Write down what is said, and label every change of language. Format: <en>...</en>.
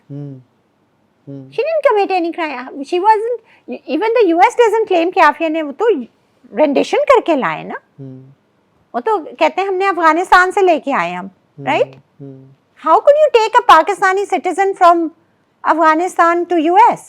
<en>She didn't commit any crime. She wasn't, even the US doesn't claim</en> <ur>کہ آفیہ نے, وہ تو رینڈیشن کر کے لائے نا. وہ تو کہتے ہیں ہم نے افغانستان سے لے کے آئے ہم, right.</ur> <en>How could you take a Pakistani citizen from Afghanistan to US?</en>